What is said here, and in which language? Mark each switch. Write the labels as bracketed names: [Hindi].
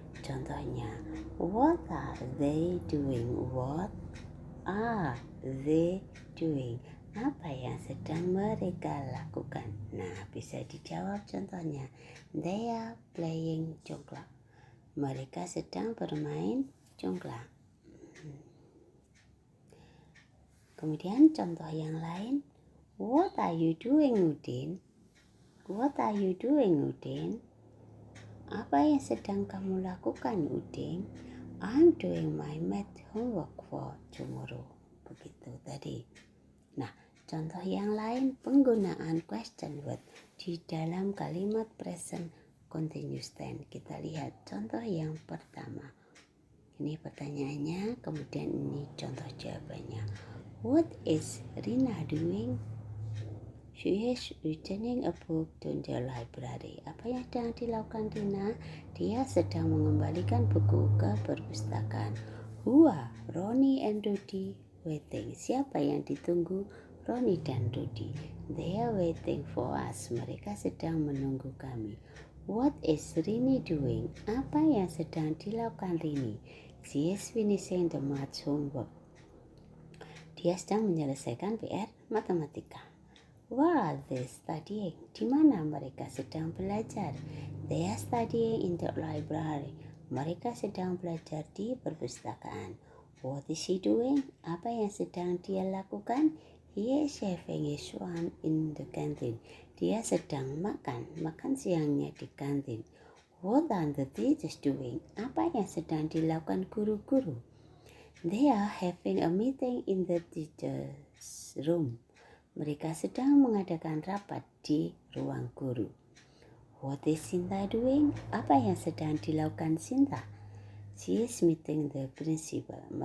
[English] Contohnya, what are they doing? What are they doing? [Indonesian] Apa yang sedang mereka lakukan? Nah, bisa dijawab contohnya. [English] They are playing congklak. [Indonesian] Mereka sedang bermain congklak. Kemudian contoh yang lain. [English] What are you doing, Udin? What are you doing, Udin? [Indonesian] Apa yang sedang kamu lakukan, Udin? [English] I'm doing my math homework for tomorrow. [Indonesian] Begitu tadi. Nah, contoh yang lain penggunaan question word di dalam kalimat present continuous tense. Kita lihat contoh yang pertama. Ini pertanyaannya, kemudian ini contoh jawabannya. [English] What is Rina doing? She is returning a book to the library. [Indonesian] Apa yang sedang dilakukan Rina? Dia sedang mengembalikan buku ke perpustakaan. [English] Who are Ronnie and Rudy waiting? [Indonesian] Siapa yang ditunggu? Ronnie dan Rudy. [English] They are waiting for us. [Indonesian] Mereka sedang menunggu kami. [English] What is Rini doing? [Indonesian] Apa yang sedang dilakukan Rini? [English] She is finishing the math homework. [Indonesian] Dia sedang menyelesaikan PR matematika. [English] Where are they studying? [Indonesian] Di mana mereka sedang belajar? [English] They are studying in the library. [Indonesian] Mereka sedang belajar di perpustakaan. [English] What is he doing? [Indonesian] Apa yang sedang dia lakukan? [English] He is having his lunch in the canteen. [Indonesian] Dia sedang makan siangnya di kantin. [English] What are the teachers doing? [Indonesian] Apa yang sedang dilakukan guru-guru? [English] They are having a meeting in the teacher's room. [Indonesian] Mereka sedang mengadakan rapat di ruang guru. [English] What is Sinta doing? [Indonesian] Apa yang sedang dilakukan Sinta? [English] She is meeting the principal.